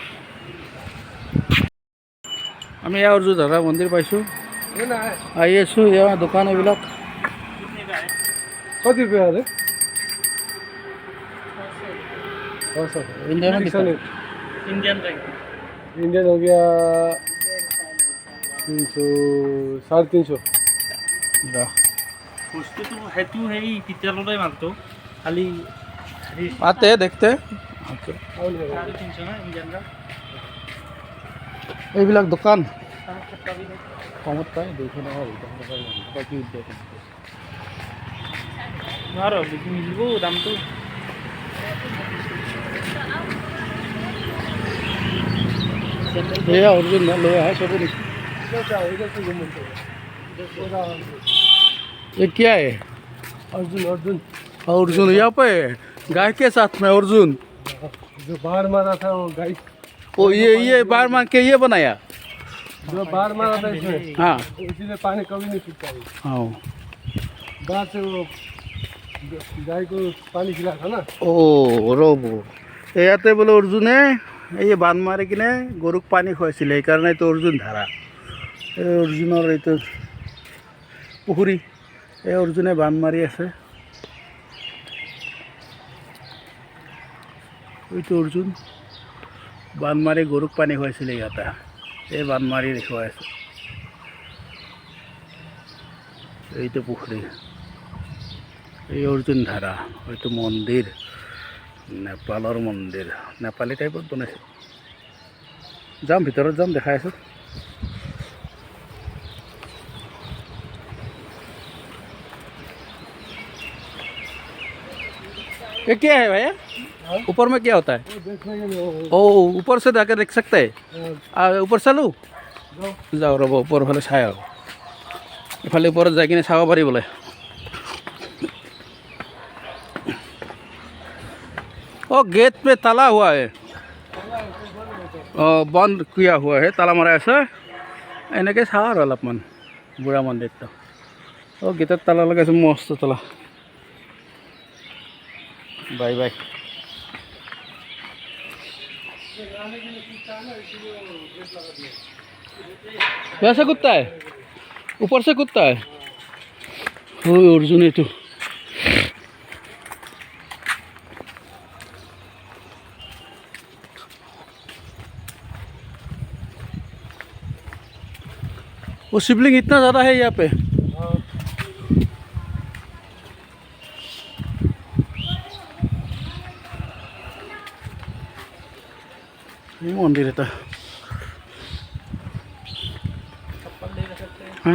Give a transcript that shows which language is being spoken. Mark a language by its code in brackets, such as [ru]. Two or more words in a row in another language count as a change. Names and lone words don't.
[as] আমি এয়া অৰ্জুন ধাৰা মন্দিৰ পাইছোঁ। [hi] ये ना है। [as] আহি আছোঁ। এয়া দোকান এইবিলাক। [hi] कितने का है कति रुपया है? हाँ सर, इंडियन में कितना? इंडियन बैंक इंडियन हो गया 300, 350। [as] বস্তু তো সেইটো সেই পিতলৰে মালটো খালি [hi] आते हैं देखते हैं। और है। 350 ना इंडियन का [as] এইবিলাক দোকান কবি কমত পায়। 200 টকা বাকী নোৱাৰো বেছি মিলিব দামটো। এয়া অৰ্জুন লৈ আহে চবে নেকি? [hi] इधर से आओ, इधर से घूमो। ये क्या है? अर्जुन, अर्जुन अर्जुन यहाँ पे गाय के साथ में अर्जुन। जो बाहर मारा था वो गाय, ओ ये बार मार के ये बनाया। जो बाहर मारा था इसमें, हाँ इसीलिए पानी कभी नहीं सूखता है। हाँ। बाहर से वो गाय को पानी खिलाया था ना। ओ [as] ৰ'ব, ইয়াতে বোলে অৰ্জুনে এই বান মাৰি কিনে গৰুক পানী খুৱাইছিলে, সেইকাৰণে এইটো অৰ্জুন ধাৰা। এই অৰ্জুনৰ এইটো পুখুৰী। এই অৰ্জুনে বান মাৰি আছে। এইটো অৰ্জুন বান মাৰি গৰুক পানী খুৱাইছিলে ইয়াতে। এই বান মাৰি দেখুৱাই আছে। এইটো পুখুৰী, এই অৰ্জুন ধাৰা। হয়তো মন্দিৰ, নেপালৰ মন্দিৰ, নেপালী টাইপত বনাইছে। যাম ভিতৰত যাম, দেখাই আছোঁ। [hi] ये क्या है भैया? ऊपर में क्या होता है? वो देखने के लिए ओ ऊपर से जाकर देख सकते हैं। ऊपर चलूँ? [as] যাওঁ ৰ'ব ওপৰৰ ফালে চাই আৰু ইফালে ওপৰত যাই কিনে চাব পাৰি বোলে [hi] गेट पे ताला हुआ है बंद किया हुआ है ताला मारा [as] আছে এনেকৈ চাওঁ আৰু অলপমান বুঢ়া মন্দিৰটো গেটত তালা লগাইছে মস্ত তালা [hi] बाय बाय वैसे कुत्ता है ऊपर से कुत्ता है अर्जुन है तो वो शिवलिंग इतना ज़्यादा है यहाँ पे ये मंदिर है हाँ